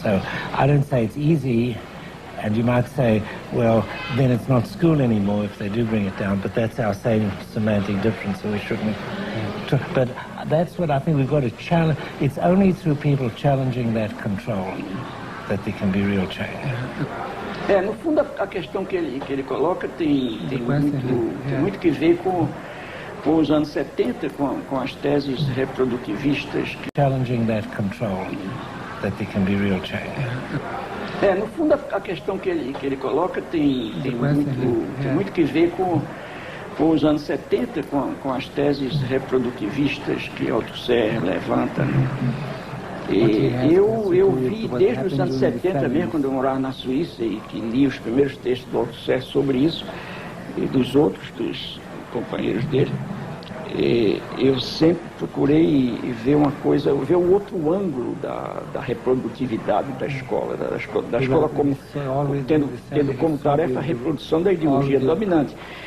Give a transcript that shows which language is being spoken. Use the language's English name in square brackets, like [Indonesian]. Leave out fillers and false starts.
[English] So I don't say it's easy, and you might say, well, then it's not school anymore if they do bring it down, but that's our same semantic difference, so we shouldn't. But that's what I think we've got to challenge. It's only through people challenging that control that there can be real change. [Portuguese] No fundo, a questão que ele coloca tem muito que ver com os anos 70, com as teses reprodutivistas. [English] Challenging that control that there can be real change. [Portuguese] No fundo, a questão que ele coloca tem muito que ver com os anos 70, com as teses reprodutivistas que Althusser levanta. Né? E eu vi desde os anos 70 mesmo, quando eu morava na Suíça, e que li os primeiros textos do Althusser sobre isso, e dos companheiros dele, eu sempre procurei ver ver o outro ângulo da reprodutividade da escola, da escola como tendo como tarefa a reprodução da ideologia dominante.